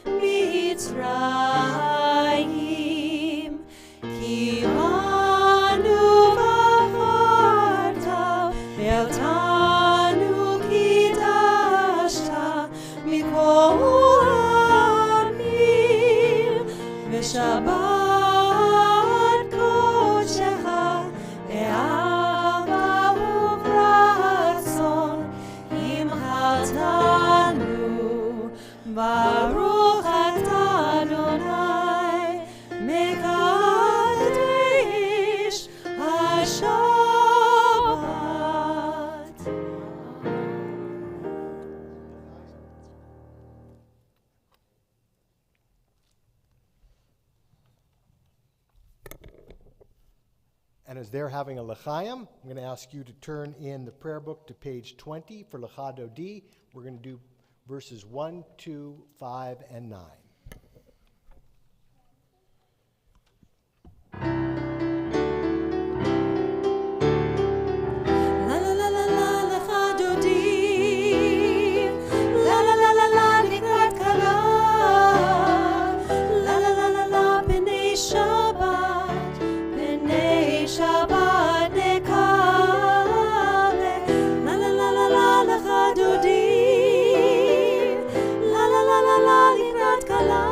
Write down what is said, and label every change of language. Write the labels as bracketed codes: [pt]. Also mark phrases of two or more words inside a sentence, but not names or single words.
[he] מצרים, כי בנו בחרת ואותנו קדשת מכל העמים, ושבת קדשך באהבה וברצון הנחלתנו. ברוך אתה אדני, מקדש השבת. [en] And as they're having a l'chaim, I'm going to ask you to turn in the prayer book to page 20 for L'cha Dodi. We're going to do verses 1, 2, 5, and 9. La la la la la [he] לכה דודי, la la la la la לקראת כלה, la la la la la בני שבת, בני שבת נקבלה, la la la la la לכה דודי, la la la la la לקראת כלה.